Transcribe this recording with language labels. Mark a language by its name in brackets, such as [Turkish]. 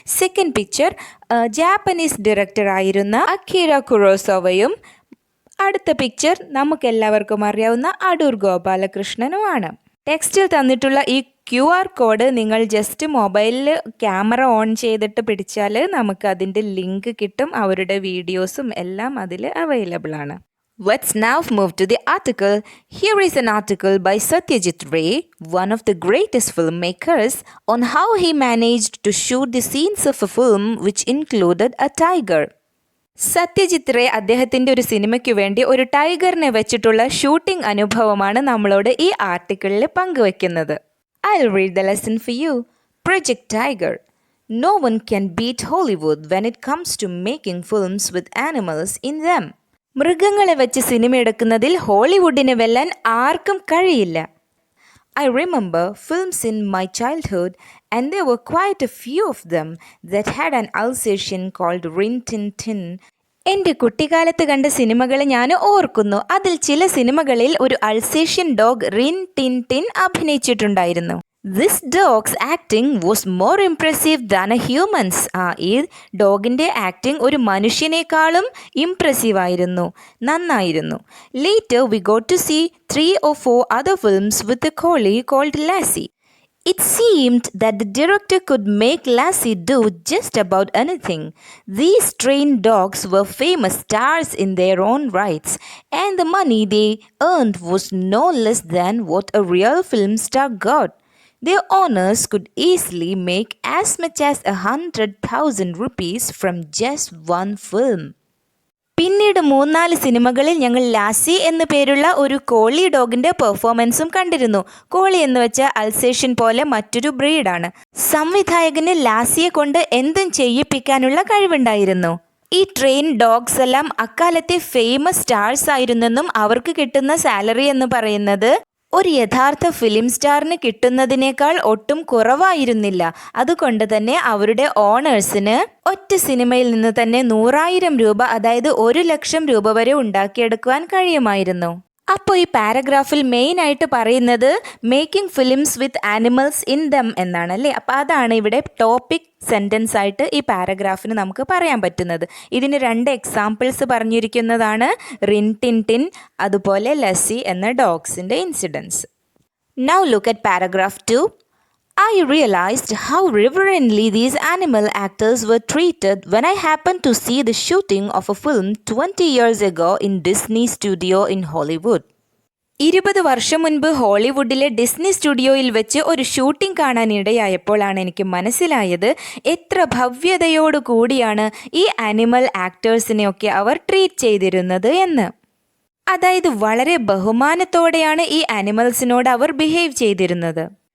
[Malayalam] Second picture Japanese director ആയിരുന്ന Akira കുറോസാവയും, അടുത്ത picture നമുക്കെല്ലാവർക്കും അറിയാവുന്ന അടൂർ ഗോപാലകൃഷ്ണനുമാണ്. ടെക്സ്റ്റിൽ തന്നിട്ടുള്ള ഈ QR കോഡ് നിങ്ങൾ ജസ്റ്റ് മൊബൈലിൽ ക്യാമറ ഓൺ ചെയ്തിട്ട് പിടിച്ചാൽ നമുക്ക് അതിൻ്റെ ലിങ്ക് കിട്ടും. അവരുടെ വീഡിയോസും എല്ലാം അതിൽ അവൈലബിൾ ആണ്. [English] Let's now move to the article. Here is an article by Sathyajit Ray, one of the greatest filmmakers, on how he managed to shoot the scenes of a film which included a tiger. [Malayalam] Satyajit Ray അദ്ദേഹത്തിൻ്റെ ഒരു സിനിമയ്ക്ക് വേണ്ടി ഒരു ടൈഗറിനെ വെച്ചിട്ടുള്ള shooting അനുഭവമാണ് നമ്മളോട് ഈ ആർട്ടിക്കിളിൽ പങ്കുവെക്കുന്നത്. [English] I'll read the lesson for you. Project Tiger. No one can beat Hollywood when it comes to making films with animals in them. [Malayalam] മൃഗങ്ങളെ വെച്ച് സിനിമ എടുക്കുന്നതിൽ ഹോളിവുഡിനെ വെല്ലാൻ ആർക്കും കഴിയില്ല. [English] I remember films in my childhood, and there were quite a few of them that had an Alsatian called Rin Tin Tin. [Malayalam] എൻ്റെ കുട്ടിക്കാലത്ത് കണ്ട സിനിമകൾ ഞാൻ ഓർക്കുന്നു. അതിൽ ചില സിനിമകളിൽ ഒരു Alsatian dog Rin tin tin അഭിനയിച്ചിട്ടുണ്ടായിരുന്നു. [English] This dog's acting was more impressive than a human's. [Malayalam] ഈ ഡോഗിൻ്റെ ആക്ടിങ് ഒരു മനുഷ്യനേക്കാളും ഇംപ്രസീവ് ആയിരുന്നു, നന്നായിരുന്നു. [English] Later we got to see 3 or 4 other films with a collie called Lassie. It seemed that the director could make Lassie do just about anything. These trained dogs were famous stars in their own rights, and the money they earned was no less than what a real film star got. Their owners could easily make as much as 100,000 rupees from just one film. [Malayalam] പിന്നീട് 3-4 സിനിമകളിൽ ഞങ്ങൾ ലാസി എന്നു പേരുള്ള ഒരു കോളി ഡോഗിൻ്റെ പെർഫോമൻസും കണ്ടിരുന്നു. കോളി എന്ന് വെച്ചാൽ അൽസേഷ്യൻ പോലെ മറ്റൊരു ബ്രീഡാണ്. സംവിധായകന് ലാസിയെ കൊണ്ട് എന്തും ചെയ്യിപ്പിക്കാനുള്ള കഴിവുണ്ടായിരുന്നു. ഈ ട്രെയിൻ ഡോഗ്സ് എല്ലാം അക്കാലത്തെ ഫേമസ് സ്റ്റാർസ് ആയിരുന്നെന്നും അവർക്ക് കിട്ടുന്ന സാലറി എന്ന് പറയുന്നത് ഒരു യഥാർത്ഥ ഫിലിം സ്റ്റാറിന് കിട്ടുന്നതിനേക്കാൾ ഒട്ടും കുറവായിരുന്നില്ല. അതുകൊണ്ട് തന്നെ അവരുടെ ഓണേഴ്സിന് ഒറ്റ സിനിമയിൽ നിന്ന് തന്നെ 100,000 രൂപ, അതായത് 1,00,000 രൂപ വരെ ഉണ്ടാക്കിയെടുക്കുവാൻ കഴിയുമായിരുന്നു. അപ്പോൾ ഈ പാരഗ്രാഫിൽ മെയിനായിട്ട് പറയുന്നത് [English] making films with animals in them [Malayalam] എന്നാണ് അല്ലേ. അപ്പോൾ അതാണ് ഇവിടെ ടോപ്പിക് സെൻറ്റൻസ് ആയിട്ട് ഈ പാരഗ്രാഫിന് നമുക്ക് പറയാൻ പറ്റുന്നത്. ഇതിന് 2 എക്സാമ്പിൾസ് പറഞ്ഞിരിക്കുന്നതാണ്, റിൻ ടിൻ ടിൻ അതുപോലെ ലസ്സി എന്ന ഡോഗ്സിൻ്റെ incidents. [English] Now look at paragraph 2. I realized how reverently these animal actors were treated when I happened to see the shooting of a film 20 years ago in Disney studio in Hollywood. [Malayalam] 20 വർഷം മുൻപ് ഹോളിവുഡിലെ Disney സ്റ്റുഡിയോയിൽ വെച്ച് ഒരു shooting കാണാനിടയായപ്പോഴാണ് എനിക്ക് മനസ്സിലായത് എത്ര ഭവ്യതയോടു കൂടിയാണ് ഈ ആനിമൽ ആക്ടേഴ്സിനെയൊക്കെ അവർ ട്രീറ്റ് ചെയ്തിരുന്നത് എന്ന്. അതായത് വളരെ ബഹുമാനത്തോടെയാണ് ഈ ആനിമൽസിനോട് അവർ ബിഹേവ് ചെയ്തിരുന്നത്.